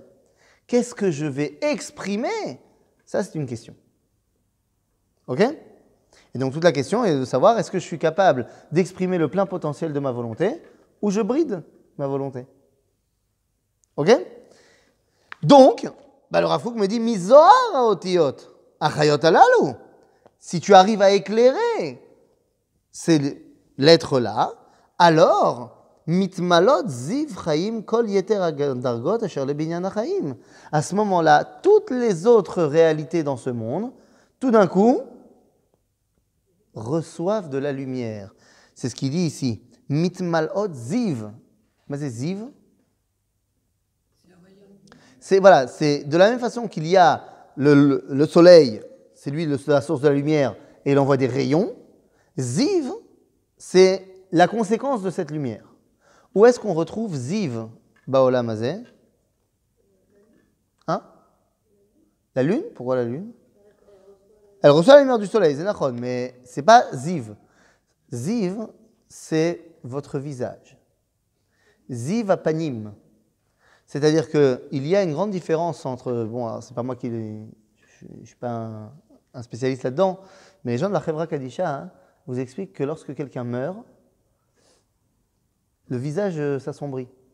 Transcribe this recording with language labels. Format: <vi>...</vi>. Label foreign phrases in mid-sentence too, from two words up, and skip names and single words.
<fr>Qu'est-ce que je vais exprimer? Ça, c'est une question. Ok? Et donc, toute la question est de savoir, est-ce que je suis capable d'exprimer le plein potentiel de ma volonté ou je bride ma volonté? Ok? Donc, le Rav Kook me dit,</fr> <he>מזוהר האותיות החיות הללו.</he> <fr>Si tu arrives à éclairer ces lettres-là, alors,</fr> <he>מתמלאות זיו חיים כל יתר דרגות אשר לבנין החיים.</he> <fr>À ce moment-là, toutes les autres réalités dans ce monde, tout d'un coup, reçoivent de la lumière. C'est ce qu'il dit ici.</fr> <he>מתמלאות זיו.</he> <fr>Mais c'est ziv. C'est de la même façon qu'il y a le soleil, c'est lui la source de la lumière, et il envoie des rayons. Ziv, c'est la conséquence de cette lumière. Où est-ce qu'on retrouve</fr> <he>זיו בעולם הזה?</he> <fr>Hein? La lune? Pourquoi la lune? Elle reçoit la lumière du soleil, c'est nachon, mais c'est pas ziv. Ziv, c'est votre visage.</fr> <he>זיו הפנים.</he> <fr>C'est-à-dire qu'il y a une grande différence entre, bon, c'est pas moi qui, je suis pas un spécialiste là-dedans, mais les gens de la Chevra Kadisha vous expliquent que lorsque quelqu'un meurt, le visage s'assombrit.</fr>